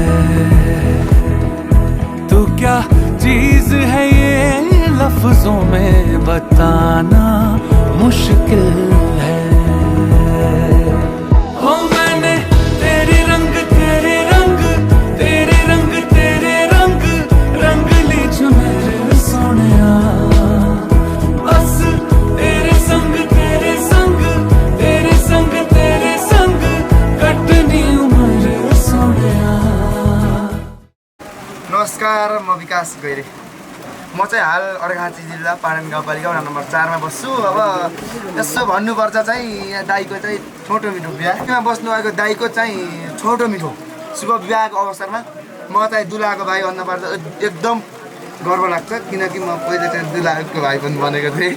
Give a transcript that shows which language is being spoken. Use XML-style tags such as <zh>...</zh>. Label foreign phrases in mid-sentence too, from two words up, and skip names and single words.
<hi>तो क्या चीज है ये लफ्जों में बताना मुश्किल है हो मैंने तेरे रंग ली जो मेरे सोनिया</hi> <pa>बस तेरे संग कटनी उम्र सोनिया।</pa> <ne>नमस्कार म विकास गैरे म चाहिँ हाल अर्घाखाँची जिल्ला पाटन गाउँपालिका वडा नम्बर 4 मा बस्छु। अब यसो भन्नुपर्छ चाहिँ यहाँ दाइको चाहिँ छोटो मिठो बिहा बस्नु आएको दाइको चाहिँ छोटो मिठो शुभ विवाहको अवसरमा म चाहिँ दुलाको भाइ भन्नुपर्दा एकदम गर्व लाग्छ किनकि म पहिले चाहिँ दुलाको भाइ पनि बनेको थिएँ।</ne>